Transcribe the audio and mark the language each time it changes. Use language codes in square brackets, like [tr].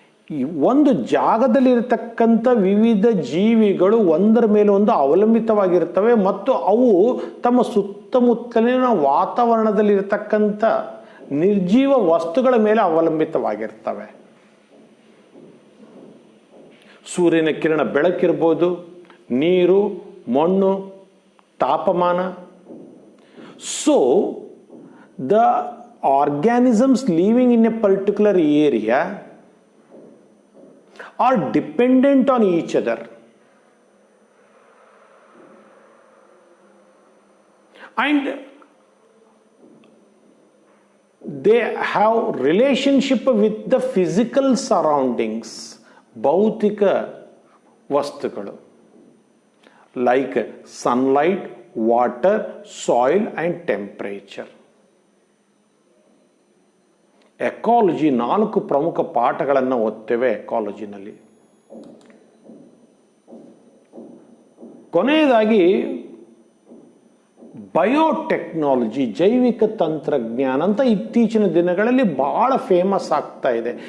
[kn] ಈ ಒಂದು ಜಾಗದಲ್ಲಿರತಕ್ಕಂಥ ವಿವಿಧ ಜೀವಿಗಳು ಒಂದರ ಮೇಲೆ ಒಂದು ಅವಲಂಬಿತವಾಗಿರ್ತವೆ ಮತ್ತು ಅವು ತಮ್ಮ ಸುತ್ತಮುತ್ತಲಿನ ವಾತಾವರಣದಲ್ಲಿರತಕ್ಕಂಥ ನಿರ್ಜೀವ ವಸ್ತುಗಳ ಮೇಲೆ ಅವಲಂಬಿತವಾಗಿರ್ತವೆ. ಸೂರ್ಯನ ಕಿರಣ, ಬೆಳಕಿರ್ಬೋದು, ನೀರು, ಮಣ್ಣು, ತಾಪಮಾನ. [en] so the organisms living in a particular area are dependent on each other, and they have relationship with the physical surroundings, [kn] ಭೌತಿಕ ವಸ್ತುಗಳು, [en] like sunlight, water, soil and temperature. [kn] Ecology 4 ಪ್ರಮುಖ ಪಾಠಗಳನ್ನು ಓದ್ತೇವೆ ಎಕಾಲಜಿನಲ್ಲಿ. ಕೊನೆಯದಾಗಿ ಬಯೋಟೆಕ್ನಾಲಜಿ, ಜೈವಿಕ ತಂತ್ರಜ್ಞಾನ ಅಂತ ಇತ್ತೀಚಿನ ದಿನಗಳಲ್ಲಿ ಬಹಳ ಫೇಮಸ್ ಆಗ್ತಾ ಇದೆ.